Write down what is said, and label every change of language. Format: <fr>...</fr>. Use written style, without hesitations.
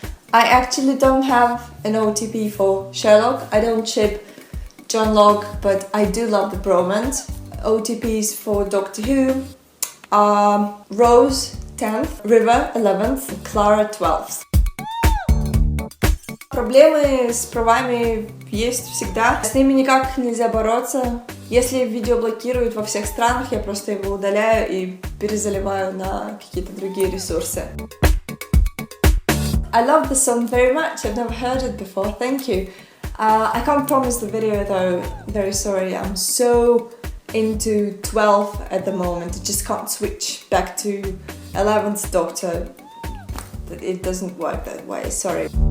<en>I actually don't have an OTP for Sherlock. I don't ship John Locke, but I do love the bromance. OTPs for Doctor Who are Rose 10th, River 11th, Clara 12th.</en> <ru>Проблемы с правами есть всегда. С ними никак нельзя бороться. Если видео блокируют во всех странах, я просто его удаляю и перезаливаю на какие-то другие ресурсы.</ru> <en>I love the song very much. I've never heard it before. Thank you. I can't promise the video though. Very sorry. I'm so into 12 at the moment. I just can't switch back to 11th Doctor. It doesn't work that way. Sorry.</en>